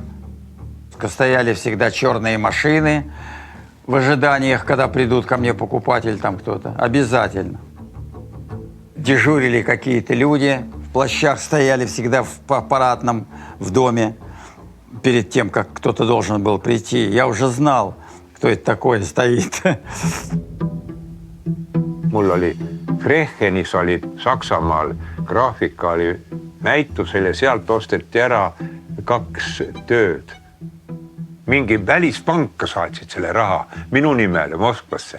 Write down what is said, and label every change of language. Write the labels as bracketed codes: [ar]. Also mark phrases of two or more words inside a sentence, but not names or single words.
[ru] Стояли всегда черные машины в ожиданиях, когда придут ко мне покупатель, там кто-то. Обязательно. Дежурили какие-то люди. В плащах стояли всегда в аппаратном в доме перед тем, как кто-то должен был прийти. Я уже знал, кто это такой стоит. [et] Mul oli Frechenis oli Saksamaal graafika oli näitusel ja sealt osteti ära 2 tööd. Mingi välispanka saatsid selle raha minu nimele Moskvasse.